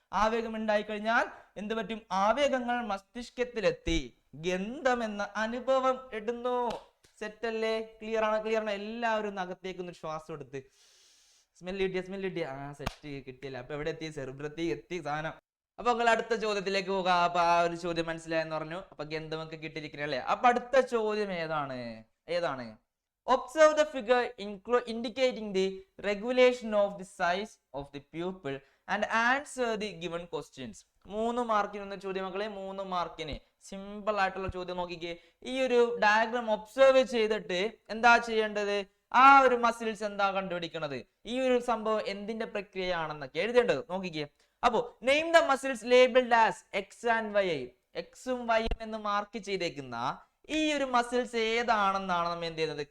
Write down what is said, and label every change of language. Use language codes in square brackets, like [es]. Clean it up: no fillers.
[ml] ആവേഗം ഉണ്ടായി കഴിഞ്ഞാൽ എന്ത് പറ്റും? ആവേഗങ്ങൾ മസ്തിഷ്കത്തിലെത്തി ഗന്ധം എന്ന അനുഭവം ഇടുന്നു. സെറ്റല്ലേ? ക്ലിയർ ആണ്? എല്ലാവരും അകത്തേക്ക് ഒന്ന് ശ്വാസം എടുത്ത് സ്മെല്ല് കിട്ടിയ സെറ്റ് കിട്ടിയല്ല. അപ്പൊ എവിടെ എത്തി? സെറിബ്രത്തിൽ എത്തി സാധനം. അപ്പൊ നിങ്ങൾ അടുത്ത ചോദ്യത്തിലേക്ക് പോകാം. അപ്പൊ ആ ഒരു ചോദ്യം മനസ്സിലായെന്ന് പറഞ്ഞു. അപ്പൊ ഗന്ധമൊക്കെ കിട്ടിയിരിക്കണല്ലേ. അപ്പൊ അടുത്ത ചോദ്യം ഏതാണ്? [en] Observe the figure indicating the regulation of the size of the pupil and answer the given questions. [ml] 3 മാർക്കിന് ചോദ്യം മക്കളെ. 3 മാർക്കിന് സിമ്പിൾ ആയിട്ടുള്ള ചോദ്യം നോക്കിക്കേ. ഈ ഒരു ഡയഗ്രാം ഒബ്സർവ് ചെയ്തിട്ട് എന്താ ചെയ്യേണ്ടത്? ആ ഒരു മസിൽസ് എന്താ കണ്ടുപിടിക്കണത്? ഈ ഒരു സംഭവം എന്തിന്റെ പ്രക്രിയയാണെന്നൊക്കെ എഴുതേണ്ടത്. നോക്കിക്കേ. അപ്പോ [en] Name the muscles labelled as X and Y. [ml] എക്സും വൈയും എന്ന് മാർക്ക് ചെയ്തേക്കുന്ന ഈ ഒരു മസിൽസ് ഏതാണെന്നാണ് നമ്മൾ എന്ത് ചെയ്യുന്നത്?